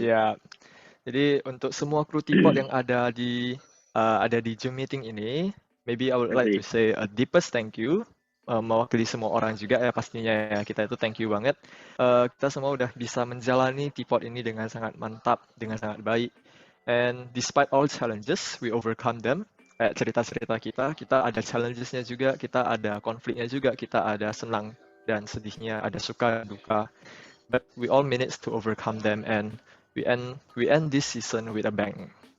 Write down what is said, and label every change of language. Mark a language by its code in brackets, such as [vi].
[id] Siap. Jadi untuk semua kru Teapot yang ada di Zoom meeting ini, [en] maybe I would like to say a deepest thank you, [id] mewakili semua orang juga ya pastinya ya, kita itu thank you banget. Kita semua udah bisa menjalani Teapot ini dengan sangat mantap, dengan sangat baik. [en] And despite all challenges, we overcome them. [id] Kayak cerita-cerita kita ada challenges-nya juga, kita ada konfliknya juga, kita ada senang dan sedihnya, ada suka duka. [en] But we all managed to overcome them, and we end this season with a bang.